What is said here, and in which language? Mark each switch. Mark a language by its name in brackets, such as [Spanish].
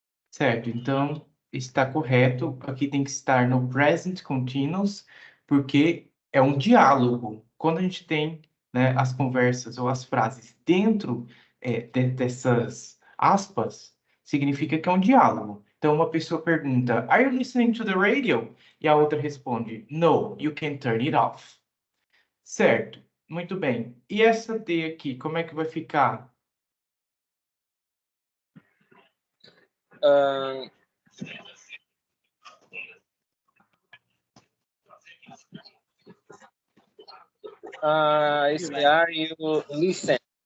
[Portuguese] Certo, então está correto. Aqui tem que estar no present continuous, porque é um diálogo. Quando a gente tem, né, as conversas ou as frases dentro dessas aspas, significa que é um diálogo. Então, uma pessoa pergunta, [English] Are you listening to the radio? [Portuguese] E a outra responde, [English] No, you can turn it off. [Portuguese] Certo, muito bem. E essa D aqui, como é que vai ficar? [English] Are you listen?